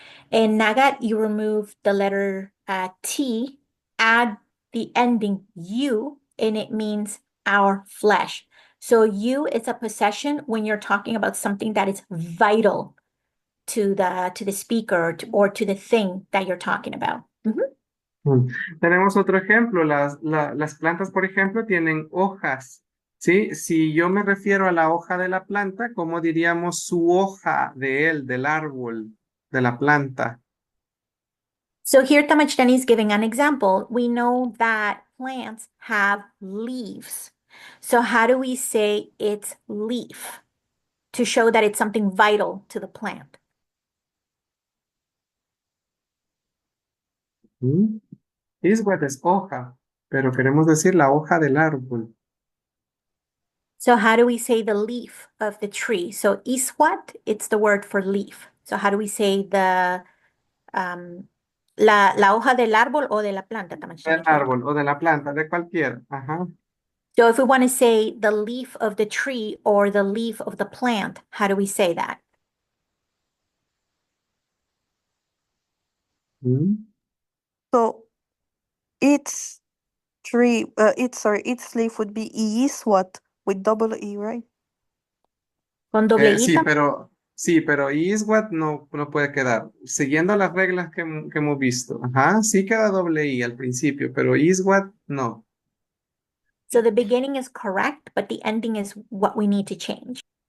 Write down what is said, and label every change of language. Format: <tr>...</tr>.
<en>In nagat, you remove the letter T, add the ending you, and it means our flesh. So you is a possession when you're talking about something that is vital to the speaker or to the thing that you're talking about. Mhm.</en> <es>Tenemos otro ejemplo, las plantas, por ejemplo, tienen hojas, ¿sí? Si yo me refiero a la hoja de la planta, ¿cómo diríamos su hoja de él, del árbol, de la planta?</es> <en>So here Tamachani is giving an example. We know that plants have leaves. So how do we say its leaf to show that it's something vital to the plant? ¿Mm?</en> <es>Iswat es hoja, pero queremos decir la hoja del árbol.</es> <en>So how do we say the leaf of the tree? So iswat, it's the word for leaf. So how do we say the</en> <es>la hoja del árbol o de la planta, Del</es> <en>Tamachani?</en> <es>árbol o de la planta, de cualquiera. Ajá.</es> <en>So if we want to say the leaf of the tree or the leaf of the plant, how do we say that? ¿Mm? So its its leaf would be Iswat with double E, right?</en> <es>Con doble I, Sí, pero Iswat no puede quedar. Siguiendo las reglas que hemos visto. Ajá, sí queda doble I al principio, pero Iswat no.</es> <en>So the beginning is correct, but the ending is what we need to change.</en>